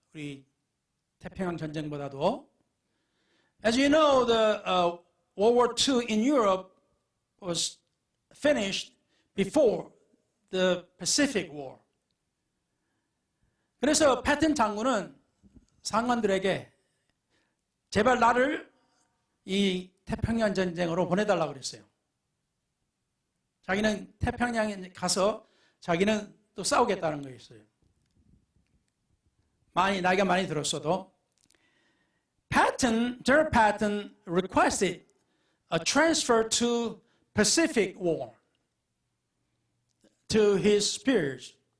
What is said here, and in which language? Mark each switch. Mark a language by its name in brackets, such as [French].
[Korean] 우리 태평양 전쟁보다도. [English] As you know, the World War II in Europe was finished before the Pacific War. [Korean] 그래서 패튼 장군은 상관들에게 제발 나를 이 태평양 전쟁으로 보내달라고 그랬어요. 자기는 태평양에 가서 자기는 또 싸우겠다는 거였어요. 나이가 많이 들었어도. [English] General Patton requested a transfer to Pacific War to his peers.